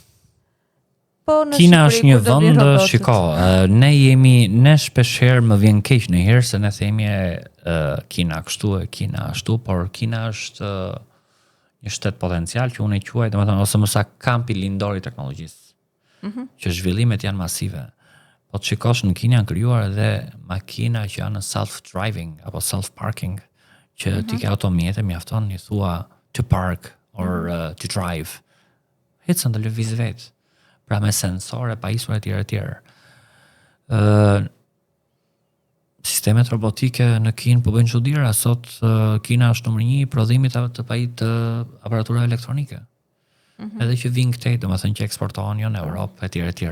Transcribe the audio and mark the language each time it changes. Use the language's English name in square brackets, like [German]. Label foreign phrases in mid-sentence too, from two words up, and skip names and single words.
[Albanian] Kina është një vend, shiko, ne shpeshherë më vjen keq në herë se ne themi Kina kështu e Kina ashtu, por Kina është një shtet potencial që unë e quaj, domethënë ose më saktë kampi lindor i teknologjisë. Që zhvillimet janë masive. Po të shikosh në Kinë janë krijuar edhe makina që janë self-driving apo self-parking, që ti ke automjete, mjafton i thua [English] to park or to drive. [Albanian] Ecën të lëviz vetë. pra me sensore, pajisur etj. Sistemet robotike në Kinë po bëjnë çuditëra. Sot Kina është numër 1 i prodhimit të pajit të aparaturave elektronike. Edhe që vinë këtej, domethënë që eksportohen jo në Europë etj.